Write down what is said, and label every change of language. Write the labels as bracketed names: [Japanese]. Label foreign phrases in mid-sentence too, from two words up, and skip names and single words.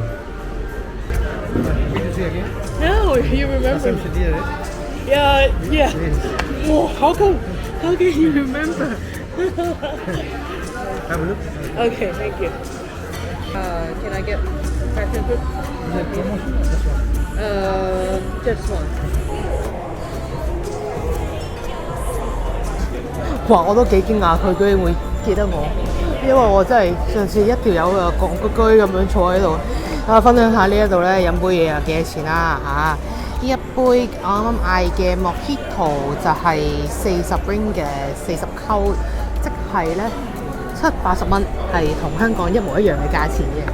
[English] No, you remember? Yeah. Wow, how can you remember? Have a look. Okay, thank you. Can I get passion fruit? Is it promotion or this one? Just one. 哇！ [Cantonese] 我都幾驚訝，佢居然會記得我，因為我真係上次一條友啊戇居居咁樣坐喺度，分享下呢一度咧飲杯嘢啊幾多錢啦嚇？呢一杯我啱啱嗌嘅 Mojito 就係40 ringgit 40溝，即係咧70-80蚊，係同香港一模一樣嘅價錢嘅。